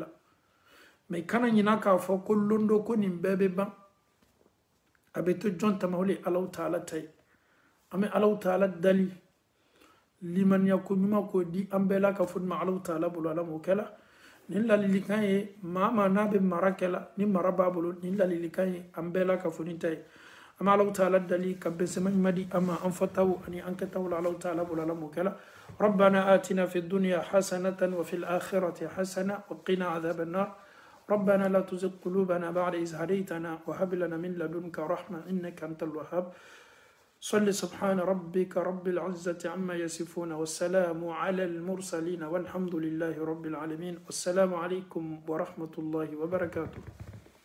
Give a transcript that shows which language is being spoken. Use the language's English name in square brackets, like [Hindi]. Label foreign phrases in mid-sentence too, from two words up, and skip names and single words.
[Bambara] mɛ kana ɲina k'a fɔ ko londo ko nin bɛɛ bɛ ban a bɛ to jɔn tama o de ye alaw taala ta ye an bɛ alaw taala dali limaniya ko ɲuman k'o di an bɛɛ la ka fɔ ma alaw taala bolo ala m'o kɛ la nin ladilikan ye maa maa n'a bɛ mara kɛ la ni mara b'a bolo nin ladilikan ye an bɛɛ la ka fɔ nin ta ye an bɛ alaw taala dali ka bɛnsɛma ɲuman di an ma an fɔtaw ani an kɛtaw la alaw taala bolo ala m'o kɛ la [Arabic] ربنا آتنا في الدنيا حسنة وفي الآخرة حسنة وقنا عذاب النار ربنا لا تزغ قلوبنا بعد إذ هديتنا وهب لنا من لدنك رحمة إنك أنت الوهاب صل سبحان ربك رب العزة عما يصفون والسلام على المرسلين والحمد لله رب العالمين والسلام عليكم ورحمة الله وبركاته.